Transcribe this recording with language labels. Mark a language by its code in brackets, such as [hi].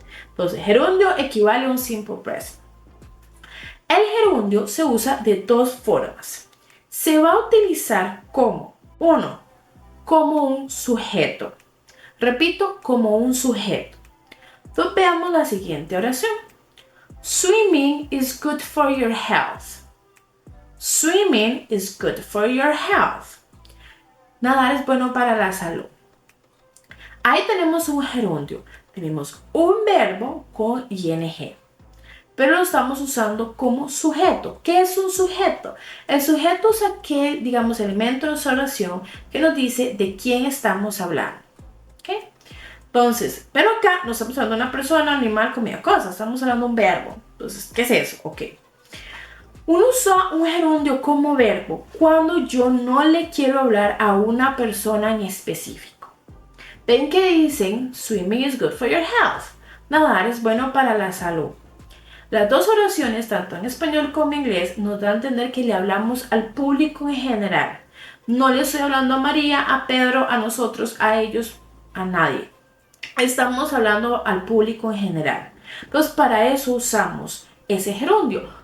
[es] Entonces, gerundio equivale a un simple present. El gerundio se usa de dos formas. Se va a utilizar como, como un sujeto. Repito, como un sujeto. Entonces veamos la siguiente oración. [en] Swimming is good for your health. Swimming is good for your health. [es] Nadar es bueno para la salud. Ahí tenemos un gerundio. Tenemos un verbo con ing. Pero lo estamos usando como sujeto. ¿Qué es un sujeto? El sujeto es aquel, elemento de nuestra oración que nos dice de quién estamos hablando. ¿Okay? Entonces, pero acá no estamos hablando de una persona, animal, comida, cosa. Estamos hablando de un verbo. Entonces, ¿qué es eso? Ok. Uno usa un gerundio como verbo cuando yo no le quiero hablar a una persona en específico. Ven que dicen, [en] swimming is good for your health. [es] Nadar es bueno para la salud. Las dos oraciones, tanto en español como en inglés, nos dan a entender que le hablamos al público en general. No le estoy hablando a María, a Pedro, a nosotros, a ellos, a nadie. Estamos hablando al público en general. Entonces, para eso usamos ese gerundio.